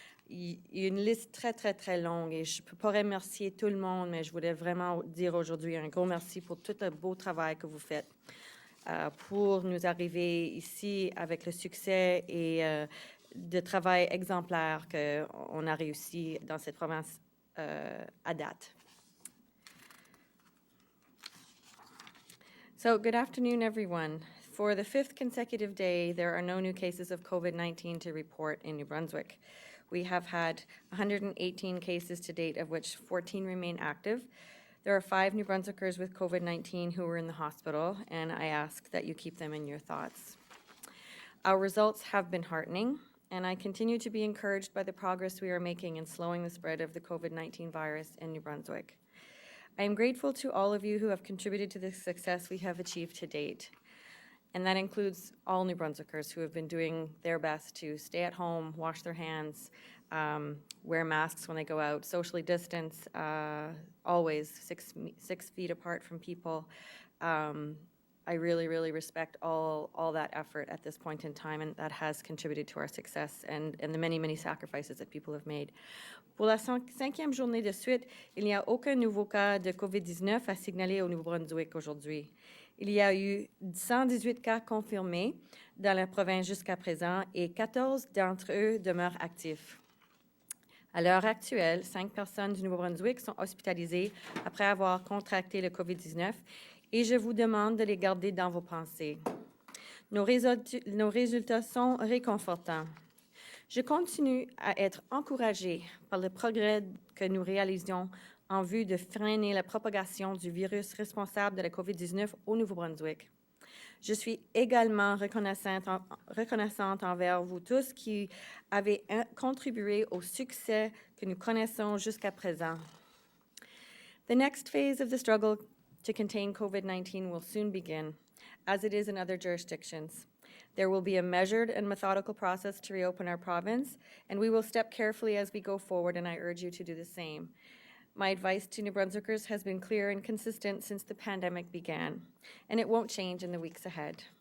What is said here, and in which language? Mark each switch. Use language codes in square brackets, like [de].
[fr] Il y a une liste très longue et je ne peux pas remercier tout le monde, mais je voulais vraiment dire aujourd'hui un gros merci pour tout le beau travail que vous faites pour nous arriver ici avec le succès et de travail exemplaire qu'on a réussi dans cette province à date. [en] So, good afternoon, everyone. For the 5th consecutive day, there are no new cases of COVID-19 to report in New Brunswick. We have had 118 cases to date, of which 14 remain active. There are 5 New Brunswickers with COVID-19 who are in the hospital, and I ask that you keep them in your thoughts. Our results have been heartening, and I continue to be encouraged by the progress we are making in slowing the spread of the COVID-19 virus in New Brunswick. I am grateful to all of you who have contributed to the success we have achieved to date, and that includes all New Brunswickers who have been doing their best to stay at home, wash their hands, wear masks when they go out, socially distance, always 6 feet apart from people. I really respect all that effort at this point in time, and that has contributed to our success and the many sacrifices that people have made. [fr] Pour la 5e journée de suite, il n'y a aucun nouveau cas de COVID-19 à signaler au Nouveau-Brunswick aujourd'hui. Il y a eu 118 cas confirmés dans la province jusqu'à présent et 14 d'entre eux demeurent actifs. À l'heure actuelle, 5 personnes du Nouveau-Brunswick sont hospitalisées après avoir contracté le COVID-19 et je vous demande de les garder dans vos pensées. Nos résultats sont réconfortants. Je continue à être encouragée par le progrès que nous réalisons en vue de freiner la propagation du virus responsable de la COVID-19 au Nouveau-Brunswick. Je suis également reconnaissante envers vous tous qui avez contribué au succès que nous connaissons jusqu'à présent. [en] The next phase of the struggle to contain COVID-19 will soon begin, as it is in other jurisdictions. There will be a measured and methodical process to reopen our province, and we will step carefully as we go forward, and I urge you to do the same. My advice to New Brunswickers has been clear and consistent since the pandemic began, and it won't change in the weeks ahead.